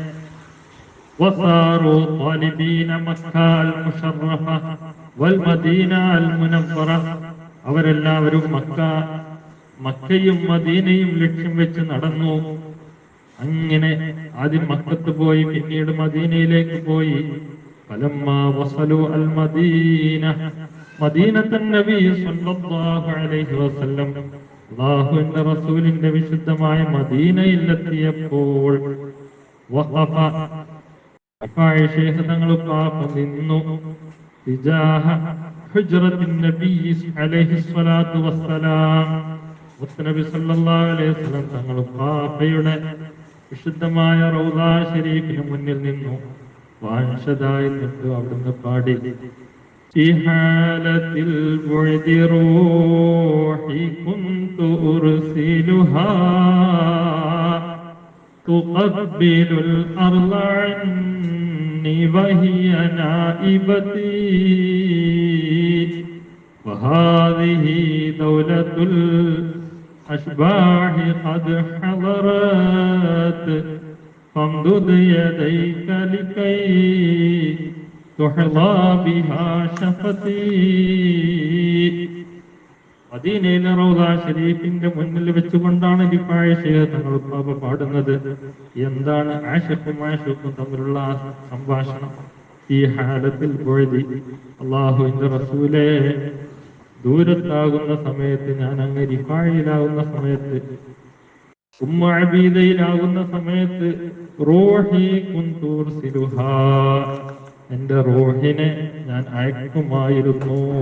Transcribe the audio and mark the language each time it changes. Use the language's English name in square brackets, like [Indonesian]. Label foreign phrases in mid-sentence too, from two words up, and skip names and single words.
[Malayalam] അവരെല്ലാവരും മക്കയും മദീനയും ലക്ഷ്യം വെച്ച് നടന്നു. അങ്ങനെ ആദ്യം മക്കത്ത് പോയി, പിന്നീട് മദീനയിലേക്ക് പോയി. [Arabic] فلما وصلوا المدينة مدينة النبي صلى الله عليه وسلم, [Malayalam] അല്ലാഹുവിന്റെ റസൂലിന്റെ വിശുദ്ധമായ മദീനയിലെത്തിയപ്പോൾ വഖഫ, റിഫായി ശൈഖ് തങ്ങൾ പാപ്പ നിന്നു. [Arabic] تجاه حجرة النبي عليه الصلاة والسلام. [Malayalam] മുത്തനബി [Arabic] صلى الله عليه وسلم [Malayalam] തങ്ങൾ പാപ്പയുടെ വിശുദ്ധമായ റൗദാ ശരീഫിന് മുന്നിൽ നിന്നു വാൻഷദായി നിന്നു അവിടുന്ന് പാടി [Arabic] في حالة البعد روحي كنت أرسلها تقبل الأرض عني وهي نائبتي وهذه دولة الأشباح قد حضرت فامدد يديك لكي تحظى بها شفتي. [Malayalam] മദീനയിലെ റൗദാ ശരീഫിന്റെ മുന്നിൽ വെച്ചുകൊണ്ടാണ് റിഫായി ശൈഖ് തങ്ങൾ പാപ്പ പാടുന്നത്. എന്താണ് ആശിഖും മാശൂഖും തമ്മിലുള്ള സംഭാഷണം? ഈ ഹാലത്തിൽ ബുഅദി, അല്ലാഹുവിന്റെ റസൂലേ, ദൂരത്താകുന്ന സമയത്ത്, ഞാൻ അങ്ങ് റിഫായിലാകുന്ന സമയത്ത്, ഉമ്മ അബീദയിലാകുന്ന സമയത്ത്, [Arabic] روحي كنت أرسلها, [Malayalam] എന്റെ റൂഹിനെ ഞാൻ അയക്കുമായിരുന്നു.